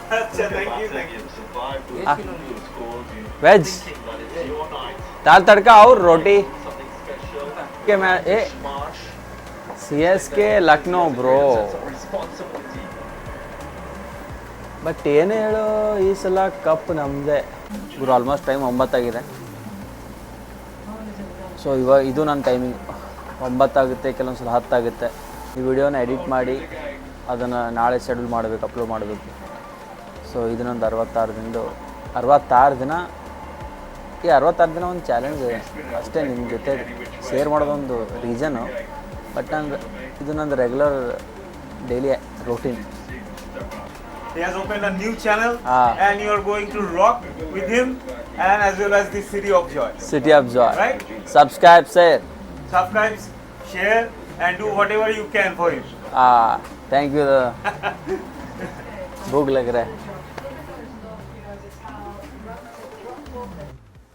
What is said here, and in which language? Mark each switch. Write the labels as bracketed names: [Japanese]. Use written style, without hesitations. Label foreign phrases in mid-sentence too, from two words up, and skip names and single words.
[Hindi] वेज दाल तड़का और रोटी के मैं CSK लखनऊ ब्रो. [Kannada] ಬಟ್ ಏನು ಹೇಳು, ಈ ಸಲ ಕಪ್ ನಮ್ಮದೇ ಗುರು. [English] almost time [Kannada] 9 ಆಗಿದೆ. ಸೊ ಇದು ನನ್ನ ಟೈಮಿಂಗ್ 9 ಆಗುತ್ತೆ, ಕೆಲವೊಂದು ಸಲ 10 ಆಗುತ್ತೆ. ಈ ವಿಡಿಯೋನ ಎಡಿಟ್ ಮಾಡಿ ಅದನ್ನು ನಾಳೆ ಶೆಡ್ಯೂಲ್ ಮಾಡಬೇಕು, ಅಪ್ಲೋಡ್ ಮಾಡಬೇಕು. ಸೊ ಇದನ್ನೊಂದು 66 ದಿನ ಈ 66 ದಿನ ಒಂದು ಚಾಲೆಂಜ್ ಅಷ್ಟೇ ನಿಮ್ಮ ಜೊತೆ ಶೇರ್ ಮಾಡೋದೊಂದು ರೀಸನ್ನು. ಬಟ್ ಇದು ನಂದು [English] regular daily routine. He has opened a new channel and you are going to rock with him and as well as the City of Joy. City of Joy. Right? Subscribe, share and do whatever you can for him. Thank you. [Hindi] भूख लग रहा है.